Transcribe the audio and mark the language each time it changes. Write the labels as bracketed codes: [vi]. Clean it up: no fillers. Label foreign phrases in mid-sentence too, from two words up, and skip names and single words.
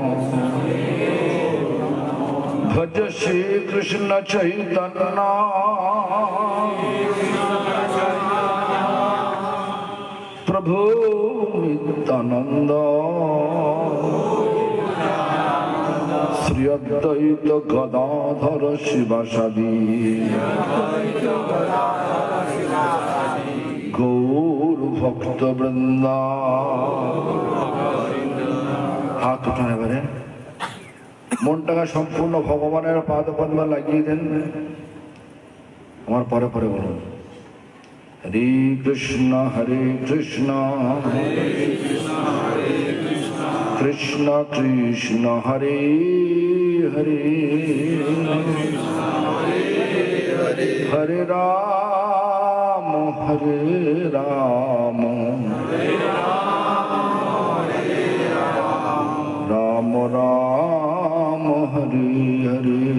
[sa] भज श्री कृष्ण चैतन्य प्रभु नित्यानंद श्री अद्वैत गदाधर शिवासादि गौर भक्त वृंदा। [hi] हाथ उठाने वाले [bn] মনটাকে সম্পূর্ণ ভগবানের পাদপদ্মে লাগিয়ে দেন। আমার পরে পরে বলুন [sa] হরে কৃষ্ণ কৃষ্ণ কৃষ্ণ হরে হরে হরে রাম রাম রাম হরে হরে।